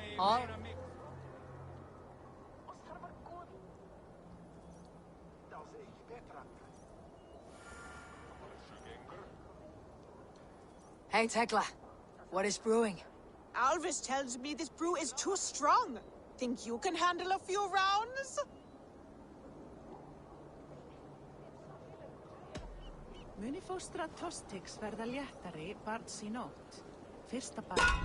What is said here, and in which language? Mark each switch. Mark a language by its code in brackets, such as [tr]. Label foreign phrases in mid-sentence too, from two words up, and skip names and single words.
[en] Huh? Hey, Tekla. What is brewing? Alvis tells me this brew is too strong. Think you can handle a few rounds? [is] Muni fóstra Tostix verða léttari barns í nótt. Fyrsta barnar.